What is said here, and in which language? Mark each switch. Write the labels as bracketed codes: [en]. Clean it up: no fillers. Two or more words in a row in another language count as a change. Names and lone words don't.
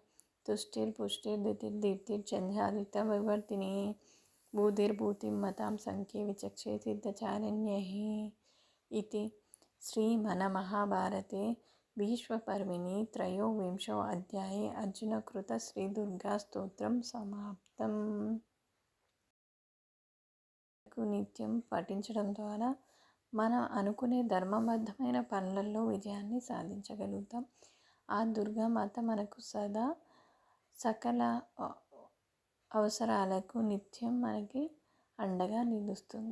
[sa] तुष्टिर्पुष्टिर्दितिर्दीप्तिर्जन्यादित्यविवर्तिनी भूतिर्भूतिं मतां संख्ये विचक्षे सिद्धचारण्यैः इति श्रीमन्महाभारते भीष्मपर्वणि त्रयोविंशो अध्याये अर्जुनकृत श्रीदुर्गा स्तोत्रं समाप्तम्. [te] నిత్యం పఠించడం ద్వారా మనం అనుకునే ధర్మబద్ధమైన పనులలో విజయాన్ని సాధించగలుగుతాం. ఆ దుర్గామాత మనకు సదా సకల అవసరాలకు నిత్యం మనకి అండగా నిలుస్తుంది.